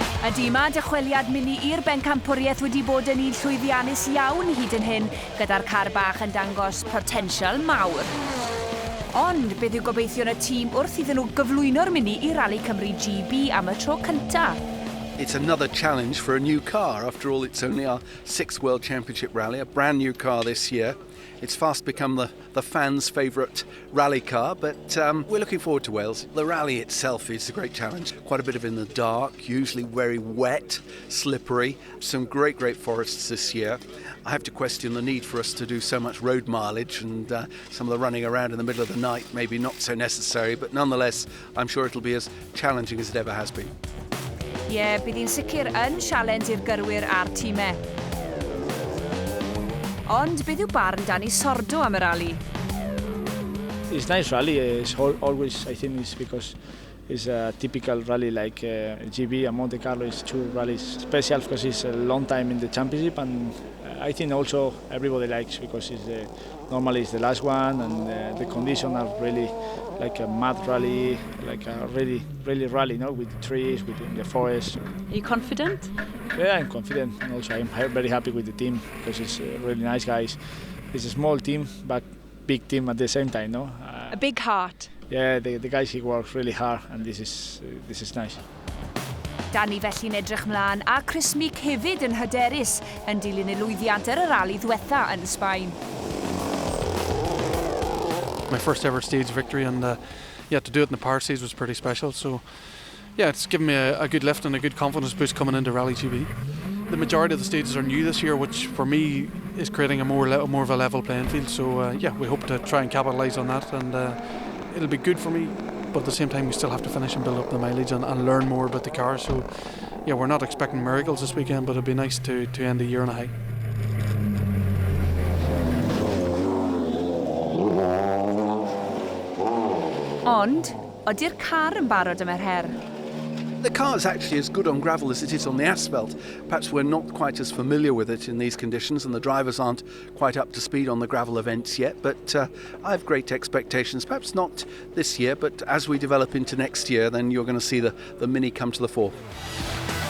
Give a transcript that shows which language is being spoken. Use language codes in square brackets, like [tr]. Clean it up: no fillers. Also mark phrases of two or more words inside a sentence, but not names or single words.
[cy] Ydy, mae dychweliad mini i'r bencampwriaeth wedi bod yn un llwyddiannus iawn hyd yn hyn, gyda'r car bach yn dangos potensial mawr. Ond beth yw gobeithio yn y tîm wrth iddyn nhw gyflwyno'r mini i Rali Cymru GB am y tro cyntaf? [en] It's another challenge for a new car. After all, it's only our 6th World Championship rally, a brand new car this year. It's fast become the fans' favourite rally car, but we're looking forward to Wales. The rally itself is a great challenge. Quite a bit of in the dark, usually very wet, slippery. Some great forests this year. I have to question the need for us to do so much road mileage, and some of the running around in the middle of the night maybe not so necessary, but nonetheless, I'm sure it'll be as challenging as it ever has been. [cy] Bydd hi'n sicr yn sialens i'r gyrwyr a'r tîmau. Ond beth yw barn Dani Sordo am y rali? [en] It's nice rally. It's always, I think, it's because it's a typical rally like GB and Monte Carlo is two rallies special because it's a long time in the championship, and I think also everybody likes because normally it's the last one, and the conditions are really like a mud rally, like a really rally, with the trees, within the forest. Are you confident? Yeah, I'm confident, and also I'm very happy with the team because it's really nice guys. It's a small team, but big team at the same time, no? A big heart. Yeah, the guys he works really hard, and this is nice. [cy] Dani felly'n edrych mlaen, a Kris Meeke hefyd yn hyderus yn dilyn y llwyddiant ar y rali ddiwetha yn Sbaen. [en] My first ever stage victory, and to do it in the power stage was pretty special. So yeah, it's given me a good lift and a good confidence boost coming into Rally GB. The majority of the stages are new this year, which for me is creating a more of a level playing field. So we hope to try and capitalise on that, and it'll be good for me. But at the same time, we still have to finish and build up the mileage and learn more about the car. So yeah, we're not expecting miracles this weekend, but it'd be nice to end the year on a high. [cy] Ond, ydy'r car yn barod am yr her? [en] The car is actually as good on gravel as it is on the asphalt. Perhaps we're not quite as familiar with it in these conditions, and the drivers aren't quite up to speed on the gravel events yet, but I have great expectations. Perhaps not this year, but as we develop into next year, then you're going to see the Mini come to the fore.